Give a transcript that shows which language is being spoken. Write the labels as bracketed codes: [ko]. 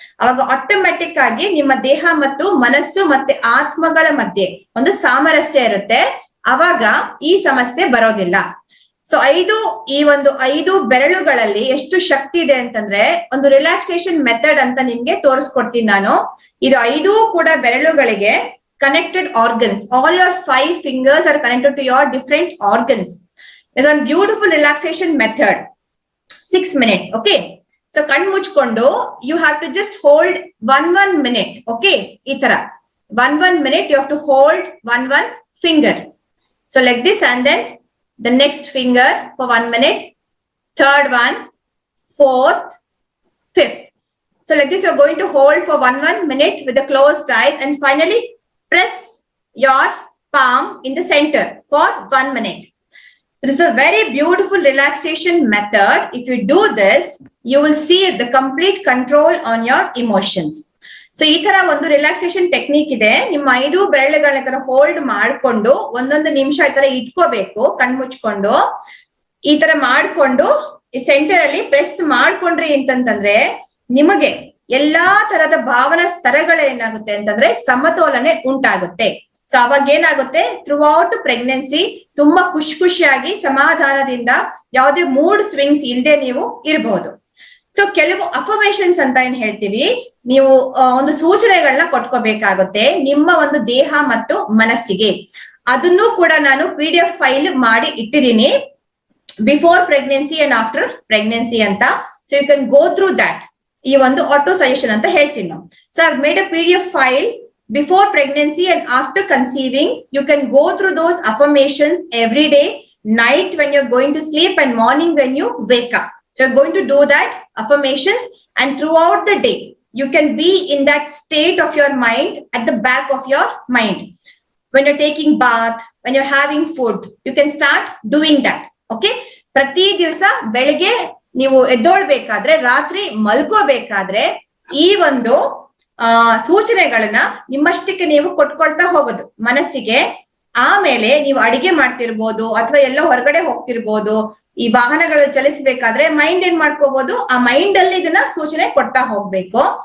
[kn] ಅವಾಗ ಆಟೋಮ್ಯಾಟಿಕ್ ಆಗಿ ನಿಮ್ಮ ದೇಹ ಮತ್ತು ಮನಸ್ಸು ಮತ್ತೆ ಆತ್ಮಗಳ ಮಧ್ಯೆ ಒಂದು ಸಾಮರಸ್ಯ ಇರುತ್ತೆ. ಅವಾಗ ಈ ಸಮಸ್ಯೆ ಬರೋದಿಲ್ಲ. ಸೊ ಈ ಒಂದು 5 ಬೆರಳುಗಳಲ್ಲಿ ಎಷ್ಟು ಶಕ್ತಿ ಇದೆ ಅಂತಂದ್ರೆ ಒಂದು ರಿಲ್ಯಾಕ್ಸೇಷನ್ ಮೆಥಡ್ ಅಂತ ನಿಮ್ಗೆ ತೋರಿಸ್ಕೊಡ್ತೀನಿ ನಾನು. ಇದು 5 ಕೂಡ ಬೆರಳುಗಳಿಗೆ [en] connected organs. All your 5 fingers are connected to your different organs. There's one beautiful relaxation method. 6 minutes. Okay. So [kn] kan muchkondo, [en] you have to just hold 1 minute. Okay. [kn] Itara [en] 1 minute you have to hold one finger. So like this, and then the next finger for 1 minute, third one, fourth, fifth. So like this, you're going to hold for 1 minute with the closed eyes, and finally press your palm in the center for 1 minute. This is a very beautiful relaxation method. If you do this, you will see the complete control on your emotions. [kn] So ಈ ತರ ಒಂದು relaxation technique ಇದೆ. ನಿಮ್ಮ 5 ಬೆರಳುಗಳನ್ನ ತರ hold ಮಾಡ್ಕೊಂಡು 1 ನಿಮಿಷ ಈ ತರ ಇಟ್ಕೋಬೇಕು, ಕಣ್ಮುಚ್ಕೊಂಡು ಈ ತರ ಮಾಡ್ಕೊಂಡು ಈ ಸೆಂಟರ್ ಅಲ್ಲಿ ಪ್ರೆಸ್ ಮಾಡ್ಕೊಂಡ್ರಿ ಅಂತಂದ್ರೆ ನಿಮಗೆ ಎಲ್ಲಾ ತರದ ಭಾವನಾ ಸ್ತರಗಳೇನಾಗುತ್ತೆ ಅಂತಂದ್ರೆ ಸಮತೋಲನೆ ಉಂಟಾಗುತ್ತೆ. ಸೊ ಅವಾಗ ಏನಾಗುತ್ತೆ, [en] throughout pregnancy [kn] ತುಂಬಾ ಖುಷಿಯಾಗಿ ಸಮಾಧಾನದಿಂದ ಯಾವುದೇ ಮೂಡ್ ಸ್ವಿಂಗ್ಸ್ ಇಲ್ಲದೆ ನೀವು ಇರಬಹುದು. ಸೊ ಕೆಲವು ಅಫರ್ಮೇಷನ್ಸ್ ಅಂತ ಏನ್ ಹೇಳ್ತೀವಿ, ನೀವು ಒಂದು ಸೂಚನೆಗಳನ್ನ ಕೊಟ್ಕೋಬೇಕಾಗುತ್ತೆ ನಿಮ್ಮ ಒಂದು ದೇಹ ಮತ್ತು ಮನಸ್ಸಿಗೆ. ಅದನ್ನು ಕೂಡ ನಾನು PDF ಫೈಲ್ ಮಾಡಿ ಇಟ್ಟಿದ್ದೀನಿ, [en] before pregnancy and after pregnancy [kn] ಅಂತ. [en] So you can go through that. [kn] ಈ ಒಂದು ಆಟೋ ಸಜೆಷನ್ ಅಂತ ಹೇಳ್ತೀನಿ ನಾವು. [en] So I made a PDF file before pregnancy and after conceiving. You can go through those affirmations every day, night when you're going to sleep and morning when you wake up. So you're going to do that affirmations, and throughout the day you can be in that state of your mind, at the back of your mind. When you're taking bath, when you're having food, you can start doing that. [kn] Okay, ಪ್ರತಿ ದಿವಸ ಬೆಳಗ್ಗೆ ನೀವು ಎದ್ದೊಳ್ಬೇಕಾದ್ರೆ, ರಾತ್ರಿ ಮಲ್ಕೋಬೇಕಾದ್ರೆ ಈ ಒಂದು ಸೂಚನೆಗಳನ್ನ ನಿಮ್ಮಷ್ಟಕ್ಕೆ ನೀವು ಕೊಟ್ಕೊಳ್ತಾ ಹೋಗೋದು ಮನಸ್ಸಿಗೆ. ಆಮೇಲೆ ನೀವು ಅಡಿಗೆ ಮಾಡ್ತಿರ್ಬೋದು ಅಥವಾ ಎಲ್ಲೋ ಹೊರಗಡೆ ಹೋಗ್ತಿರ್ಬೋದು, ಈ ವಾಹನಗಳಲ್ಲಿ ಚಲಿಸಬೇಕಾದ್ರೆ ಮೈಂಡ್ ಏನ್ ಮಾಡ್ಕೋಬಹುದು, ಆ ಮೈಂಡ್ ಅಲ್ಲಿ ಇದನ್ನ ಸೂಚನೆ ಕೊಡ್ತಾ ಹೋಗ್ಬೇಕು.